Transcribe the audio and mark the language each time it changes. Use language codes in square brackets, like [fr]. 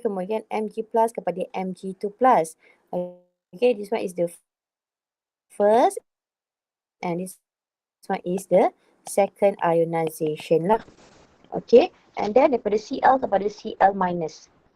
[ms] Kemudian Mg plus kepada Mg2 plus. [en] Okay, this one is the first and this one is the second ionization lah. Okay, and then [ms] daripada Cl kepada Cl minus.